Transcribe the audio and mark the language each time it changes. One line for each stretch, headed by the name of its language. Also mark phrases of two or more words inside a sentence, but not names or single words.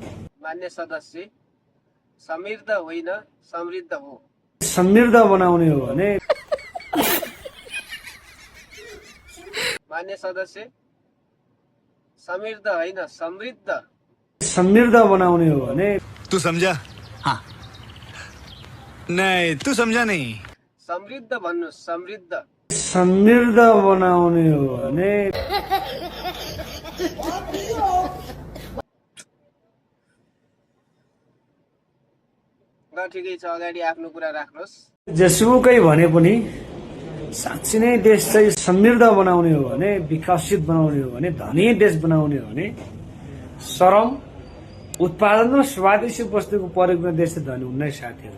Nepali: मान्य सदस्य समृद्ध होइन समृद्ध हो। समृद्ध बनाउने हो भने मान्य सदस्य समृद्ध होइन समृद्ध। समृद्ध बनाउने हो भने
Hindi: तू समझा? हाँ नहीं तू समझा नहीं।
Nepali: समृद्ध भन्नु समृद्ध। समृद्ध बनाउने हो भने ल ठिकै छ, अगाडि आफ्नो कुरा राख्नुहोस्। जेसुकै भने पनि साँच्चै नै देश चाहिँ समृद्ध बनाउने हो भने, विकसित बनाउने हो भने, धनी देश बनाउने हो भने श्रम उत्पादन र स्वदेशी वस्तुको प्रयोग गर्ने देश चाहिँ धनी हुन्न साथीहरू।